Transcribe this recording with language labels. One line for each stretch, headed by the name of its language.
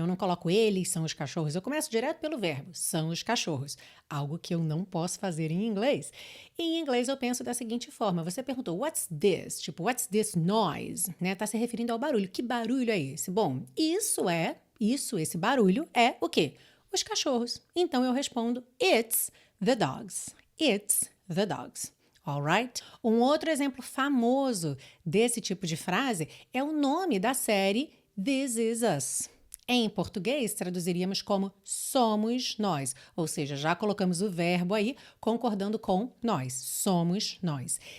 Portuguese: Eu não coloco eles são os cachorros, eu começo direto pelo verbo, são os cachorros, algo que eu não posso fazer em inglês. E em inglês eu penso da seguinte forma, você perguntou,
English: what's this?
Portuguese: Tipo,
English: what's this noise?
Portuguese: Né? Tá se referindo ao barulho, que barulho é esse? Bom, esse barulho é o quê? Os cachorros. Então eu respondo,
English: it's the dogs. It's the dogs. Alright?
Portuguese: Um outro exemplo famoso desse tipo de frase é o nome da série This Is Us. Em português, traduziríamos como somos nós, ou seja, já colocamos o verbo aí concordando com nós, somos nós.